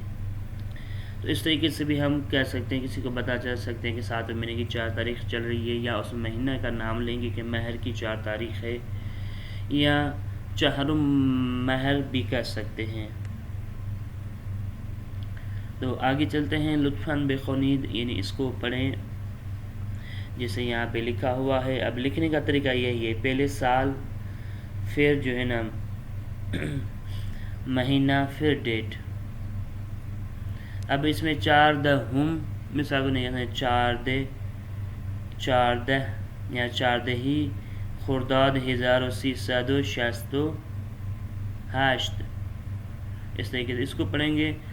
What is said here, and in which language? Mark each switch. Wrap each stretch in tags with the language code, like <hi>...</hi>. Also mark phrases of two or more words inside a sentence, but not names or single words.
<ur>تو اس طریقے سے بھی ہم کہہ سکتے ہیں، کسی کو پتہ چل سکتے ہیں کہ 7ویں مہینے کی 4 تاریخ چل رہی ہے، یا اس مہینہ کا نام لیں گے کہ مہر کی 4 تاریخ ہے، یا چہر مہر بھی کہہ سکتے ہیں۔ تو آگے چلتے ہیں۔</ur> <fa>لطفاً بخونید،</fa> <ur>یعنی اس کو پڑھیں جیسے یہاں پہ لکھا ہوا ہے۔ اب لکھنے کا طریقہ یہی ہے، پہلے سال، پھر جو ہے نا مہینہ، پھر ڈیٹ۔ اب اس میں 4 دہم مثال کو نہیں، 4 دہ یا 4 دہی خرداد 1368، اس طریقے سے اس کو پڑھیں گے۔</ur>